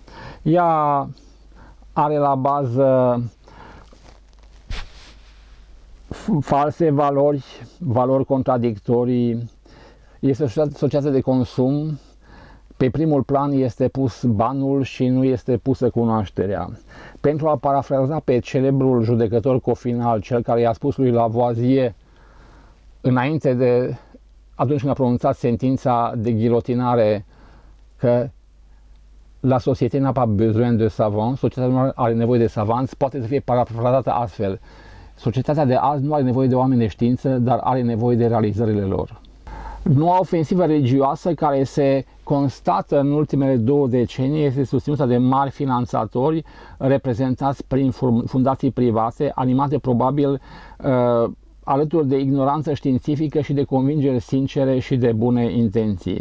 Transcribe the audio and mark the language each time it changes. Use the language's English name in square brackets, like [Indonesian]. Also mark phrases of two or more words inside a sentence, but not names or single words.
[Romanian] Ea are la bază false valori contradictorii, este o societate de consum, pe primul plan este pus banul și nu este pusă cunoașterea. Pentru a parafraza pe celebrul judecător Cofinal, cel care i-a spus lui Lavoisier înainte de atunci când a pronunțat sentința de ghilotinare că [French] la société n'a pas besoin de savants, [Romanian] societatea nu are nevoie de savanți, poate să fie parafrazată astfel: societatea de azi nu are nevoie de oameni de știință, dar are nevoie de realizările lor. Noua ofensivă religioasă care se constată în ultimele 2 decenii este susținută de mari finanțatori reprezentați prin fundații private, animate probabil alături de ignoranță științifică și de convingeri sincere și de bune intenții.